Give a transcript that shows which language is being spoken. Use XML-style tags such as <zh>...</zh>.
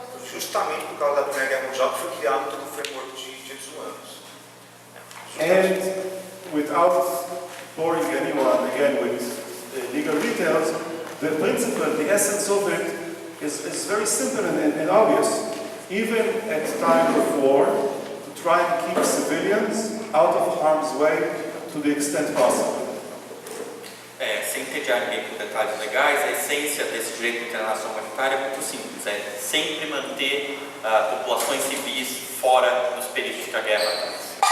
<pt>Justamente por causa da Primeira Guerra Mundial que foi criado todo o framework de direitos humanos.</pt> <en>And without boring anyone again with legal details, the principle, the essence of it is very simple and obvious. Even at time of war, to try and keep civilians out of harm's way to the extent possible.</en> <pt>Sem entediar ninguém com detalhes legais, a essência desse direito internacional humanitário é muito simples, é sempre manter populações civis fora dos períodos que a guerra traz.</pt>